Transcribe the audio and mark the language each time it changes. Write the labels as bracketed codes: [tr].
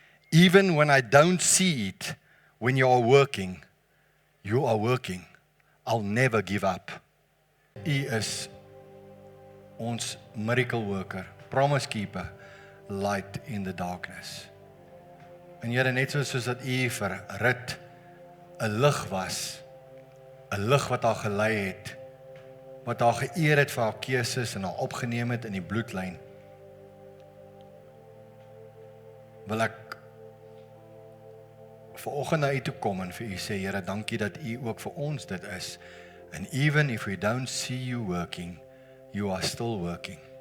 [en] Even when I don't see it, when you are working. You are working. I'll never give up. [af] U is ons [en] miracle worker, promise keeper, light in the darkness. [af] En Here, net soos dat U vir Rut 'n lig was, 'n lig wat haar gelei het, wat haar geëer het vir haar keuses en haar opgeneem het in die bloedlyn, wil ek vanoggend na U toe kom en vir U sê, Here, dankie dat U ook vir ons dit is. [en] And even if we don't see you working, you are still working.